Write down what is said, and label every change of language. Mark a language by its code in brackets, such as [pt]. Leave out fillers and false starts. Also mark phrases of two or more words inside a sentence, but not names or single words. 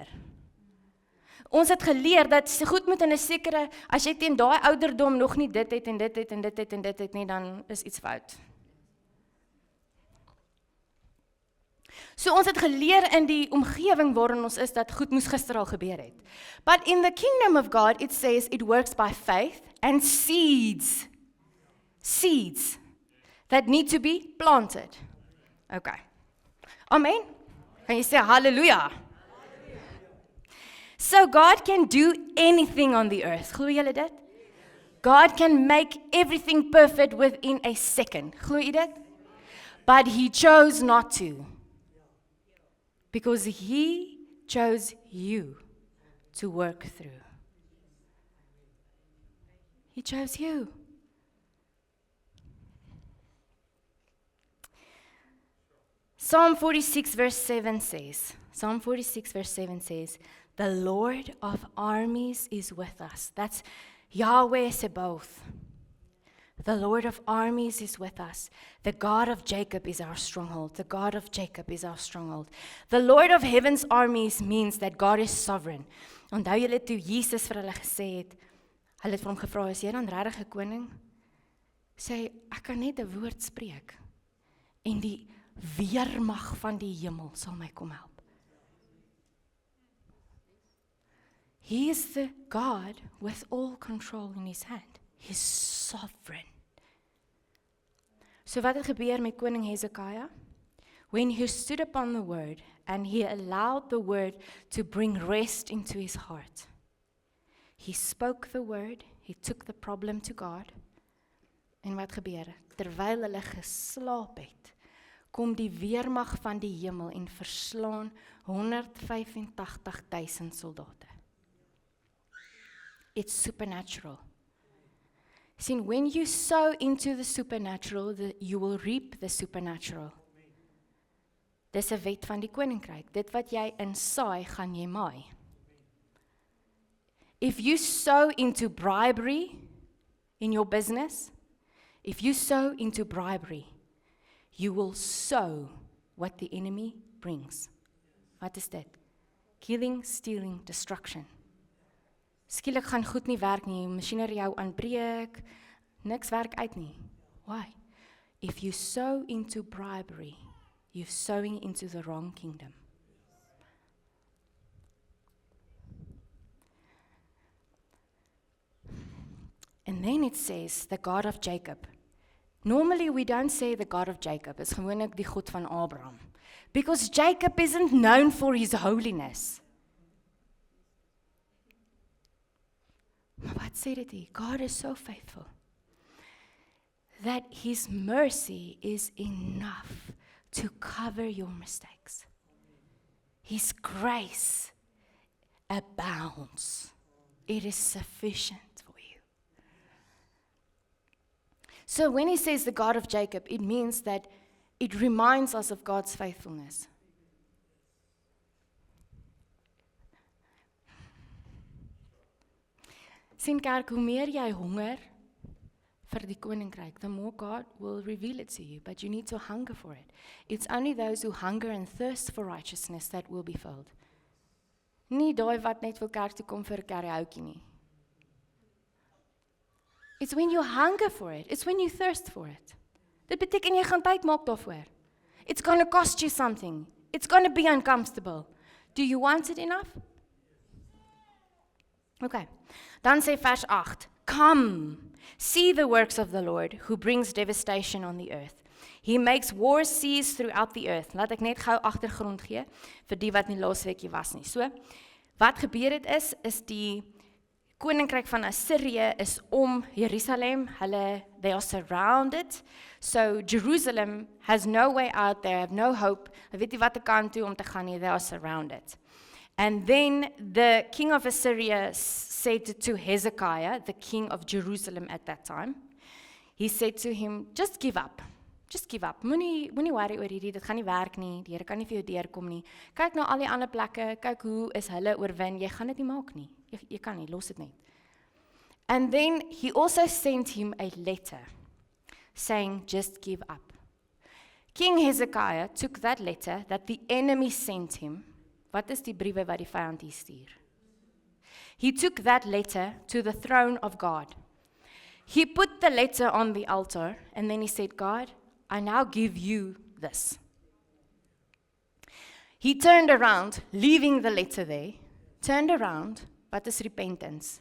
[af] Ons het geleer dat goed moet in 'n sekere, as jy teen daai ouderdom nog nie dit het en dit het en dit het en dit het nie, dan is iets fout. So ons het geleer in die omgewing waarin ons is, dat goed moes gister al gebeur het. [en] But in the kingdom of God, it says it works by faith and seeds. Seeds that need to be planted. [af] Okay. Amen. Kan jy sê hallelujah? [en] So God can do anything on the earth. [af] Glo julle dit? [en] God can make everything perfect within a second. [af] Glo jy dit? [en] But he chose not to. Because he chose you to work through. He chose you. Psalm 46 verse 7 says, the Lord of armies is with us. That's Yahweh Sabaoth. The Lord of armies is with us. The God of Jacob is our stronghold. The God of Jacob is our stronghold. The Lord of heaven's armies means that God is sovereign. [af] Onthou julle toe Jesus vir hulle gesê het, hulle het vir hom gevra, is jy dan regtig 'n koning? Sê, ek kan net 'n woord spreek en die weermag van die hemel sal my kom help. [en] He is the God with all control in his hand. He's sovereign. [af] So wat het gebeur met koning Hezekiah? [en] When he stood upon the word and he allowed the word to bring rest into his heart. He spoke the word, he took the problem to God. [af] En wat gebeur? Terwyl hulle geslaap het, kom die weermag van die hemel en verslaan 185,000 soldate. [en] It's supernatural. See, when you sow into the supernatural, you will reap the supernatural. [af] Dis 'n wet van die koninkryk. Dit wat jy insaai, gaan jy maai. [en] If you sow into bribery in your business, if you sow into bribery, you will sow what the enemy brings. [af] Wat is dit? [en] Killing, stealing, destruction. [af] Skielik gaan goed nie werk nie, masjinerie jou aanbreek, niks werk uit nie. [en] Why? If you sow into bribery, you're sowing into the wrong kingdom. And then it says, the God of Jacob. Normally we don't say the God of Jacob, it's [af] gewoonlik die God van Abraham. [en] Because Jacob isn't known for his holiness. [af] Maar wat sê dit hier? [en] God is so faithful. That his mercy is enough to cover your mistakes. His grace abounds. It is sufficient for you. So when he says the God of Jacob, it means that it reminds us of God's faithfulness. [af] Sien kerk, hoe meer jy honger vir die koninkryk, [en] the more God will reveal it to you, but you need to hunger for it. It's only those who hunger and thirst for righteousness that will be filled. [af] Nie daai wat net wil kerk toe kom vir 'n karaoke nie. [en] It's when you hunger for it, it's when you thirst for it. [af] Dit beteken jy gaan tyd maak daarvoor. [en] It's going to cost you something. It's going to be uncomfortable. Do you want it enough? Okay. [af] Dan sê vers 8, [en] Come, see the works of the Lord, who brings devastation on the earth. He makes war cease throughout the earth. [af] Laat ek net gou agtergrond gee, vir die wat nie laasweek hier was nie. So, wat gebeur het is die koninkryk van Assirië is om Jerusalem, [en] they are surrounded, so Jerusalem has no way out, they have no hope, [af] hulle weet nie wat kant toe om te gaan nie, [en] they are surrounded. And then the king of Assyria said to Hezekiah, the king of Jerusalem at that time, he said to him, just give up. Just give up. [af] Moenie worry oor hierdie, dit gaan nie werk nie, die Here kan nie vir jou deurkom nie. Kyk na al die ander plekke, kyk hoe is hulle oorwin, jy gaan dit nie maak nie. Jy kan nie, los dit net. [en] And then he also sent him a letter saying, just give up. King Hezekiah took that letter that the enemy sent him. [af] Wat is die briewe wat die vyand hier stuur? [en] He took that letter to the throne of God. He put the letter on the altar and then he said, God, I now give you this. He turned around, leaving the letter there, turned around, [af] wat is repentance?